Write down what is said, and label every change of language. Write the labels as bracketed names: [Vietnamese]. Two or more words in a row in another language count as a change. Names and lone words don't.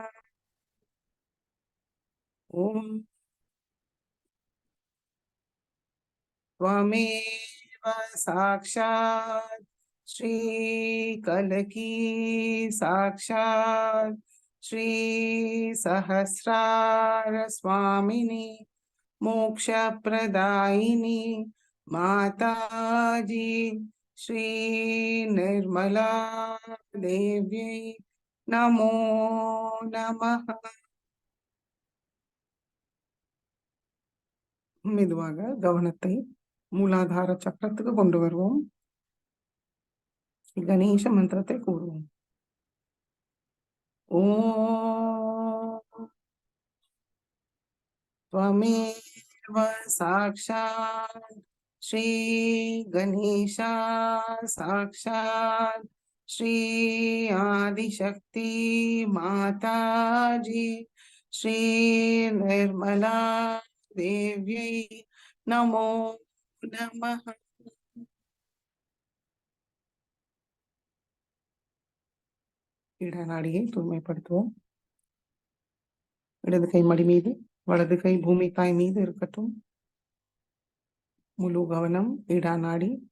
[Sanskrit] ओम त्वमेव साक्षात् श्री कलकी साक्षात् श्री सहस्रार स्वामिनी मोक्ष प्रदायिनी माताजी श्री निर्मला देव्यै नमो नमः। [Tamil] மெதுவாக கவனத்தை மூலாதார சக்கரத்துக்கு கொண்டு வருவோம். கணேச மந்திரத்தை கூறுவோம். [Sanskrit] ஓம் त्वमेव साक्षात् श्री गणेशा साक्षात् श्री आदिशक्ति माताजी श्री निर्मला देव्यै नमो नमः। [Tamil] இடநாடியை தூய்மைப்படுத்துவோம். இடது கை மடி மீது, வலது கை பூமி தாய் மீது இருக்கட்டும். முழு கவனம் இடநாடி.